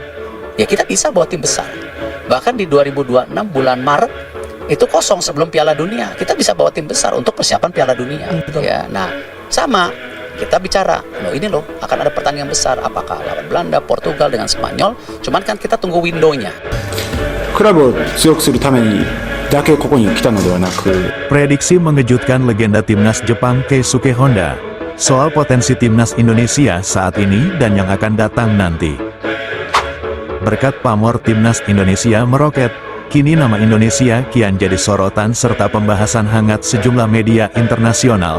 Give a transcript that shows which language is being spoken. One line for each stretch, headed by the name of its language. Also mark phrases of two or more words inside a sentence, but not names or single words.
Indonesian: Ya kita bisa bawa tim besar. Bahkan di 2026 bulan Maret itu kosong sebelum Piala Dunia, kita bisa bawa tim besar untuk persiapan Piala Dunia. Betul. Ya, nah sama kita bicara, ini loh akan ada pertandingan besar, apakah lawan Belanda, Portugal dengan Spanyol. Cuman kan kita tunggu windownya.
Japanese: クラブを強くするためにだけここに来たのではなく、
Indonesian: Prediksi mengejutkan legenda timnas Jepang Keisuke Honda soal potensi timnas Indonesia saat ini dan yang akan datang nanti. Berkat pamor timnas Indonesia meroket, kini nama Indonesia kian jadi sorotan serta pembahasan hangat sejumlah media internasional.